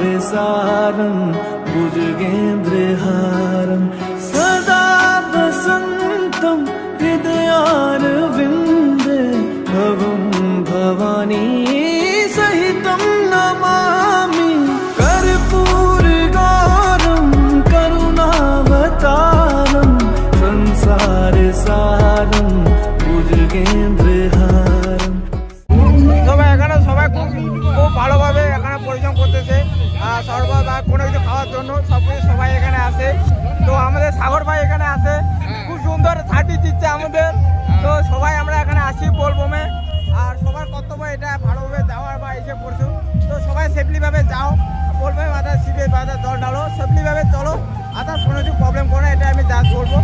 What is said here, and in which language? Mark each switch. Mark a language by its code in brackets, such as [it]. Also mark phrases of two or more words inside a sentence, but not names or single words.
[sa] सारम भुजगेन्द्रहारम सदा वसंतम हृदयारविंदे भवं भवानी सहितं नमामि। कर्पूर गौरम करुणावतारम संसार सारम भुजगेन्द्रहारम। [bn] সবাই খুব ভালোভাবে এখানে পরিশ্রম করতেছে, শরবত আর কোনো কিছু খাওয়ার জন্য সবাই এখানে আসে। তো আমাদের সাগর ভাই এখানে আছে, খুব সুন্দর ছাটি দিচ্ছে আমাদের। তো সবাই আমরা এখানে আসি বোলবমে, আর সবার কর্তব্য এসে পড়ছো, তো সবাই সেফলিভাবে যাও, বলবে বাধা শিবে বাধা জল ঢালো, সেফলিভাবে চলো, আদার্স কোনো কিছু প্রবলেম করে না, এটা আমি যা বলবো।